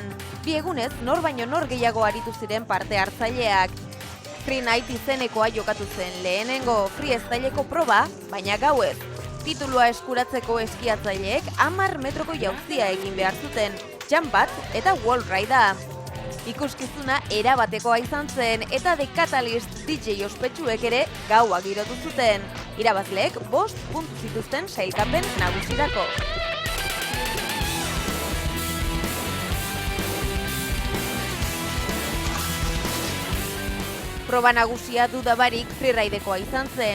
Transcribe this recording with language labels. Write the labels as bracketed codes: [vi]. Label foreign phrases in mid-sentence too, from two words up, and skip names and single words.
[eu] Bi egunez, nor baino nor gehiago aritu ziren parte hartzaileak. Free Night izenekoa jokatu zen lehenengo freestyleko proba, baina gauez. Titulua eskuratzeko eskiatzaileek 10 metroko jauzia egin behar zuten, jump bat eta [en] wall ride- [eu] a. Ikuskizuna erabatekoa izan zen eta The Catalyst DJ ospetsuek ere gaua girotu zuten. Irabazleek 5 puntu zituzten sailkapen nagusirako. Proba nagusia dudabarik freeridekoa izan zen.